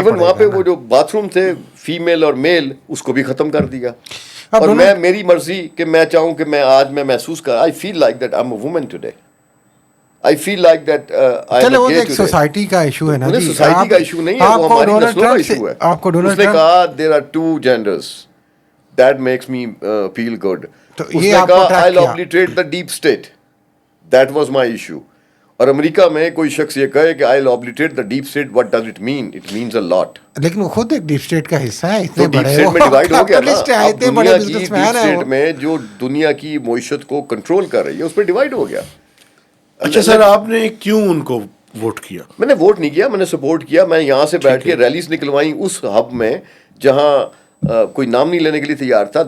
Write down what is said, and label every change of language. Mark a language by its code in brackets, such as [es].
[ur] Even وہاں پہ وہ جو باتھ روم تھے فیمیل اور میل اس کو بھی ختم کر دیا. اور میں میری مرضی کہ میں چاہوں کہ میں آج میں محسوس کر [en] I feel like that I am a woman today, I feel like that [ur] چلے وہ ایک سوسائٹی کا ایشو ہے نا جی, سوسائٹی کا ایشو نہیں ہے, وہ ہماری نسلوں کا ایشو ہے. اس نے کہا [en] There are 2 genders that makes me feel good. [ur] اس نے کہا [en] I'll obliterate the deep state. That was my issue. [ur] اور امریکہ میں کوئی شخص یہ کہے کہ [en] I'll obliterate the deep state, what does it mean? It means a lot. [ur] لیکن وہ خود ایک ڈیپ اسٹیٹ کا حصہ ہے, اتنے بڑے ڈیپ اسٹیٹ میں ڈیوائڈ ہو گیا نا. اب دنیا کی ڈیپ اسٹیٹ میں جو دنیا کی معیشت کو کنٹرول کر رہی ہے اس پہ ڈیوائڈ ہو گیا. اچھا سر, آپ نے کیوں ان کو ووٹ کیا؟ میں نے ووٹ نہیں کیا, میں نے سپورٹ کیا. میں یہاں سے بیٹھ کے ریلیز نکلوائی اس ہب میں جہاں کوئی نام نہیں لینے کے لیے تیار تھا.